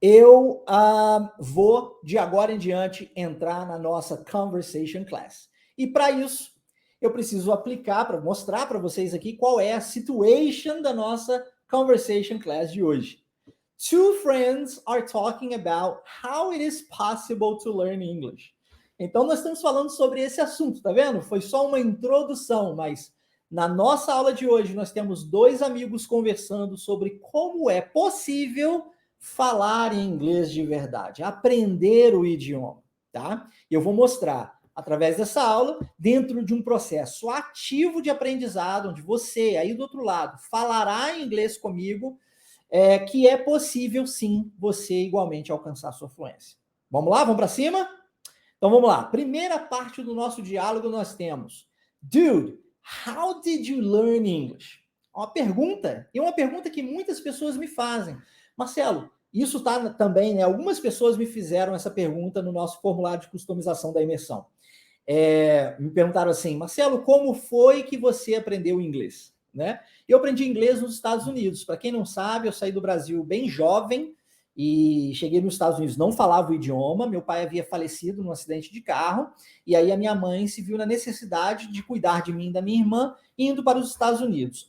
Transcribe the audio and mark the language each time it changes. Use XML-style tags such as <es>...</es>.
<pt>eu vou, de agora em diante, entrar na nossa Conversation Class. E para isso, eu preciso aplicar, para mostrar para vocês aqui qual é a situation da nossa Conversation Class de hoje.</pt> <en>Two friends are talking about how it is possible to learn English.</en> <pt>Então, nós estamos falando sobre esse assunto, tá vendo? Foi só uma introdução, mas na nossa aula de hoje, nós temos dois amigos conversando sobre como é possível falar em inglês de verdade, aprender o idioma, tá? Eu vou mostrar através dessa aula, dentro de um processo ativo de aprendizado, onde você, aí do outro lado, falará em inglês comigo, que é possível, sim, você igualmente alcançar sua fluência. Vamos lá? Vamos para cima? Então, vamos lá. Primeira parte do nosso diálogo nós temos.</pt> <en>Dude, how did you learn English?</en> <pt>Uma pergunta, e uma pergunta que muitas pessoas me fazem. Marcelo, isso tá também, né? Algumas pessoas me fizeram essa pergunta no nosso formulário de customização da imersão. Me perguntaram assim, Marcelo, como foi que você aprendeu inglês? Né? Eu aprendi inglês nos Estados Unidos. Para quem não sabe, eu saí do Brasil bem jovem e cheguei nos Estados Unidos, não falava o idioma, meu pai havia falecido num acidente de carro, e aí a minha mãe se viu na necessidade de cuidar de mim e da minha irmã, indo para os Estados Unidos.</pt>